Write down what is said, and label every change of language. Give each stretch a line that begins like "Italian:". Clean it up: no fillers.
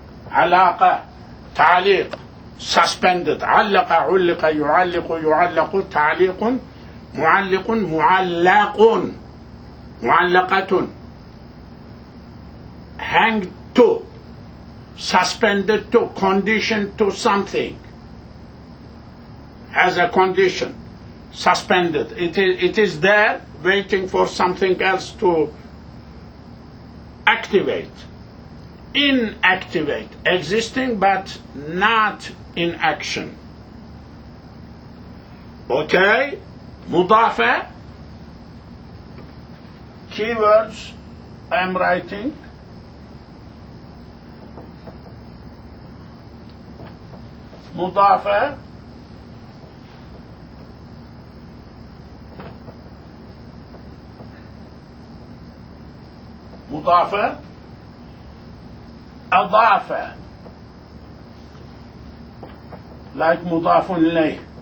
Arabic: علاقة تعليق
English: suspended.
Arabic: علق علق يعلق يعلق تعليق معلق معلق معلقة.
English: Hanged to, suspended to, conditioned to something, has a condition, suspended. It is there waiting for something else to activate. Inactivate, existing but not in action. Okay, mudafa, keywords I'm writing.
Arabic: مضافة مضافة أضاف like مضاف إليه.